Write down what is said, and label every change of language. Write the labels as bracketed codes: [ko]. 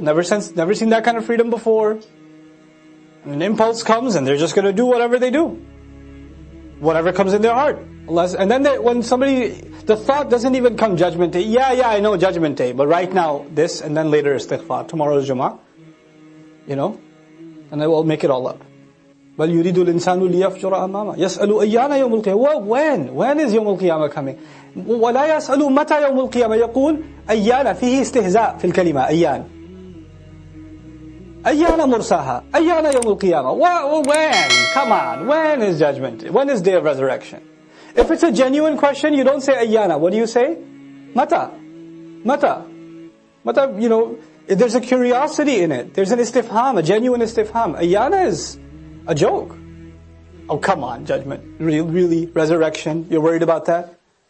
[en] Never seen that kind of freedom before. And an impulse comes and they're just going to do whatever they do. Whatever comes in their heart. And then when the thought doesn't even come judgment day. Yeah, I know judgment day. But right now, this, and then later istighfar. Tomorrow is Jummah. And I will make it all up. [ar] بل يريد الإنسان ليفجر أمامه يسأل أيان يوم القيامة. [en] When is يوم القيامة coming? [ar] ولا يسأل متى يوم القيامة يقول أيان فيه استهزاء في الكلمة أيان مرساها أيان يوم القيامة. [en] When? Come on. When is judgment? When is day of resurrection? If it's a genuine question, you don't say أيانا. What do you say? متى. There's a curiosity in it. There's an istifham, a genuine istifham. Ayana is a joke. Oh, come on, judgment. Really? Resurrection? You're worried about that?